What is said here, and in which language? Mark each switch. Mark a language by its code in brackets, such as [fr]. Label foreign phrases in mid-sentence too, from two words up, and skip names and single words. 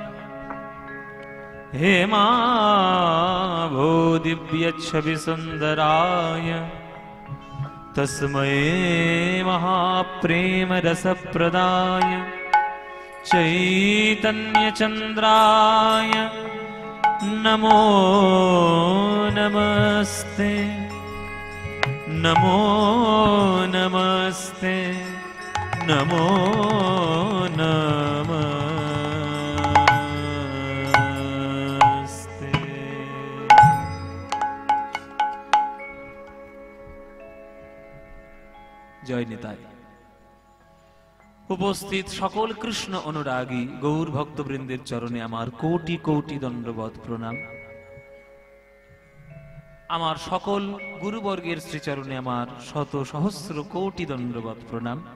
[sa] हेमाभो दिव्य छवि सुंदराय तस्मै महाप्रेम रसप्रदाय चैतन्य चंद्राय नमो नमस्ते, नमो नमस्ते, नमो नमस्ते। [bn] জয় নিতাই। উপস্থিত সকল কৃষ্ণ অনুরাগী গৌর ভক্তবৃন্দের চরণে আমার কোটি কোটি দণ্ডবৎ প্রণাম। আমার সকল গুরুবর্গের শ্রীচরণে আমার শত সহস্র কোটি দণ্ডবৎ প্রণাম।